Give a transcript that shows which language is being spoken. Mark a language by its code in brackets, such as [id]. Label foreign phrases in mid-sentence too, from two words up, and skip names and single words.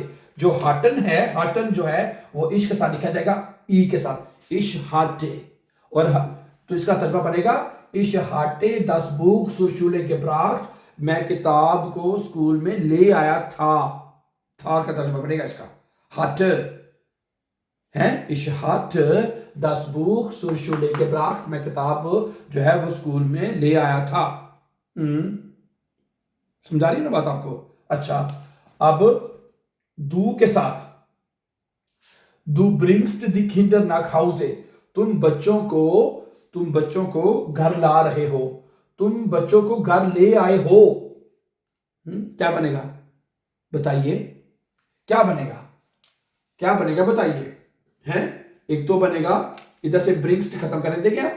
[hi] जो हाटन है, हाटन जो है वो इश के साथ लिखा जाएगा, ई के साथ, [de] ich hatte, [hi] और तो इसका तर्जुमा बनेगा, [de] ich hatte 10 Buch zur Schule gebracht, [hi] मैं किताब को स्कूल में ले आया था का तर्जुमा बनेगा इसका, [de] hatte [hi] है, [de] ich hatte das Buch zur Schule gebracht, [hi] मैं किताब जो है वो स्कूल में ले आया था। समझा रही है ना बात आपको? अच्छा, अब du के साथ [de] du bringst die Kinder nach Hause, [hi] तुम बच्चों को घर ला रहे हो, तुम बच्चों को घर ले आए हो। क्या बनेगा बताइए? क्या बनेगा बताइए? हैं, एक तो बनेगा, इधर से ब्रिंग्स खत्म करने दे क्या?